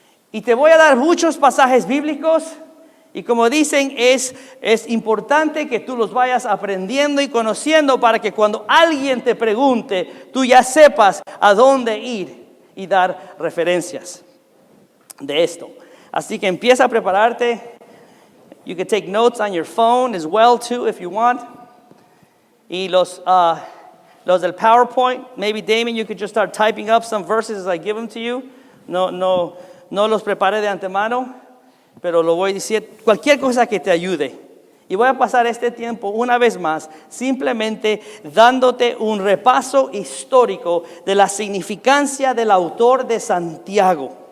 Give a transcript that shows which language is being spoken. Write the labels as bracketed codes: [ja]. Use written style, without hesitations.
[es] Y te voy a dar muchos pasajes bíblicos. Y como dicen, es importante que tú los vayas aprendiendo y conociendo para que cuando alguien te pregunte, tú ya sepas a dónde ir y dar referencias de esto. Así que empieza a prepararte. [en] You can take notes on your phone as well too if you want. [es] Y los del PowerPoint, [en] maybe Damon, you could just start typing up some verses as I give them to you. [es] No los prepare de antemano. Pero lo voy a decir, cualquier cosa que te ayude. Y voy a pasar este tiempo una vez más, simplemente dándote un repaso histórico de la significancia del autor de Santiago.